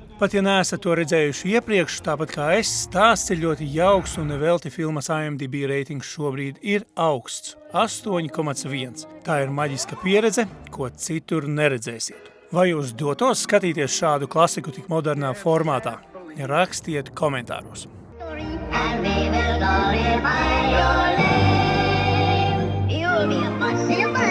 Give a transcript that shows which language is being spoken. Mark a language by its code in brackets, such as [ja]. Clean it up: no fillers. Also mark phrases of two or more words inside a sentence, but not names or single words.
[lv] Pat ja neesat to redzējuši iepriekš, tāpat kā es, stāsts ir ļoti jauks un nevelti filmas IMDb reitings šobrīd ir augsts – 8,1. Tā ir maģiska pieredze, ko citur neredzēsiet. Vai jūs dotos skatīties šādu klasiku tik modernā formātā? Rakstiet komentāros. [en] And we will glorify your name. You'll be a